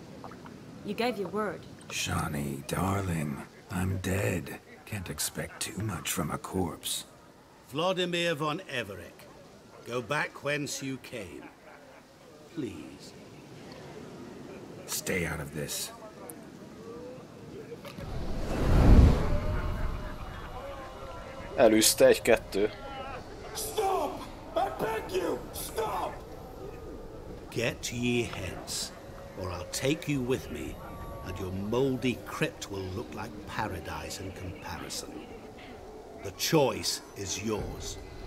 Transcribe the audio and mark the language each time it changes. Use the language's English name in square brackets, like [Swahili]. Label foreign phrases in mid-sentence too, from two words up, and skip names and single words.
[English] You gave your word. Shani, darling, I'm dead. Can't expect too much from a corpse. Vladimir von Everett, go back whence you came. Please. Stay out of this. [Hungarian] Elűzte egy-kettő. [English] Stop! I beg you! Stop! Get ye hence, or I'll take you with me, and your moldy crypt will look like paradise in comparison. The choice is yours.